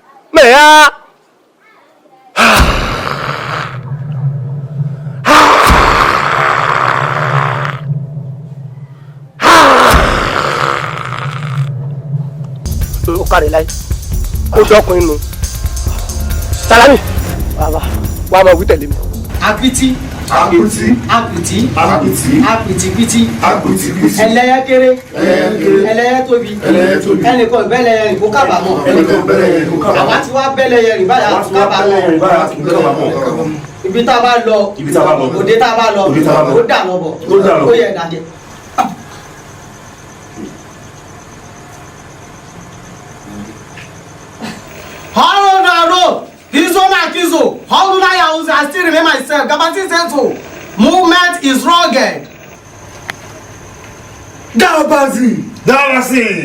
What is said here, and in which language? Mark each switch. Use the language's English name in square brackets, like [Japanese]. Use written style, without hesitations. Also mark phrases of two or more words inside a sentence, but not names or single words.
[Yoruba] ó kárí láyé ó dọ́kùnrin nù Sàlámì wà á máa wí tẹ̀lé mi. Apiti. Apiti. Apiti. Apiti. Apiti-piti. Apiti-piti. Ẹlẹ́yẹ kéré. Ẹlẹ́yẹ tóbi. Ẹnìkan bẹ́lẹ̀yẹ rìn kó kábàámọ̀. Àwa ti wá bẹ́lẹ̀yẹ rìn báyà kó kábàámọ̀. Ibi tá a bá lọ. Òde tá a bá lọ. Ó dà lọ́bọ̀. Ó yẹ ìdájẹ́. Haro Naro, Kizo na Kizo, Holuna Yahuzi, [English] I still remain myself. Gabati Seto, movement is rugged. Gabazi! Gabazi!